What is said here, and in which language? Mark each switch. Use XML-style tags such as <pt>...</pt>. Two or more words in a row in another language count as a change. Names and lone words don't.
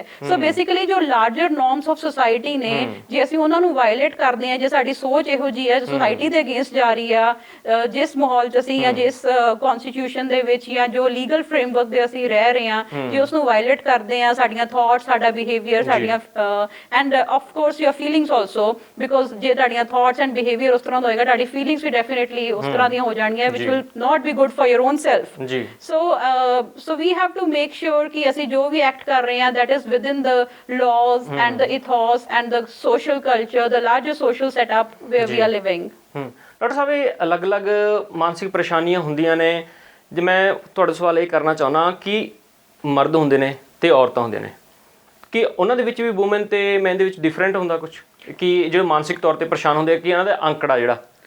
<en>so basically</en> <pa>ਜੋ</pa> <en>larger norms of society</en> <pa>ਨੇ ਜੇ ਅਸੀਂ ਉਹਨਾਂ ਨੂੰ ਵਾਇਲੇਟ ਕਰਦੇ ਹਾਂ, ਜੇ ਸਾਡੀ ਸੋਚ ਇਹੋ ਜੀ ਹੈ ਸੋਸਾਇਟੀ ਦੇ ਅਗੇਂਸਟ ਜਾ ਰਹੀ ਆ, ਜਿਸ ਮਾਹੌਲ 'ਚ ਅਸੀਂ ਜਾਂ ਜਿਸ ਕਨਸਟੀਟਿਊਸ਼ਨ ਦੇ ਵਿੱਚ ਜਾਂ ਜੋ</pa> <en>legal framework</en> <pa>ਦੇ ਅਸੀਂ ਰਹਿ ਰਹੇ ਹਾਂ, ਜੇ ਉਸ ਨੂੰ ਵਾਇਲੇਟ ਕਰਦੇ ਹਾਂ, ਸਾਡੀਆਂ ਥਾਟਸ, ਸਾਡਾ ਬਿਹੇਵੀਅਰ, ਸਾਡੀਆਂ</pa> <en>and of course your feelings also, because</en> <pa>ਜੇ ਤੁਹਾਡੀਆਂ</pa> <en>thoughts and behaviour</en> <pa>ਉਸ ਤਰ੍ਹਾਂ ਦਾ ਹੋਏਗਾ, ਤੁਹਾਡੀ ਫੀਲਿੰਗਸ ਵੀ ਡੈਫੀਨੇਟਲੀ ਉਸ ਤਰ੍ਹਾਂ ਦੀਆਂ ਹੋ ਜਾਣਗੀਆਂ</pa> <en>which will not be good for your own self. so we have to make sure</en> <pa>ਕਿ ਅਸੀਂ ਜੋ ਵੀ ਐਕਟ ਕਰ ਰਹੇ ਹਾਂ</pa> <en>that is within the laws and the ethos and the social culture, the larger social setup where we are living।</en> <pa>ਡਾਕਟਰ ਸਾਹਿਬ, ਇਹ ਅਲੱਗ-ਅਲੱਗ ਮਾਨਸਿਕ ਪਰੇਸ਼ਾਨੀਆਂ ਹੁੰਦੀਆਂ ਨੇ। ਜੇ ਮੈਂ ਤੁਹਾਡਾ ਸਵਾਲ ਇਹ ਕਰਨਾ ਚਾਹੁੰਦਾ ਕਿ ਮਰਦ ਹੁੰਦੇ ਨੇ ਤੇ ਔਰਤਾਂ ਹੁੰਦੇ ਨੇ, ਕਿ ਉਹਨਾਂ ਦੇ ਵਿੱਚ ਵੀ ਵੂਮਨ ਤੇ ਮੈਨ ਦੇ ਵਿੱਚ ਡਿਫਰੈਂਟ ਹੁੰਦਾ ਕੁਝ, ਕਿ ਜਿਹੜੇ ਮਾਨਸਿਕ ਤੌਰ ਤੇ ਪਰੇਸ਼ਾਨ ਹੁੰਦੇ ਆ ਕਿ ਇਹਨਾਂ ਦਾ ਅੰਕੜਾ ਜਿਹੜਾ</pa>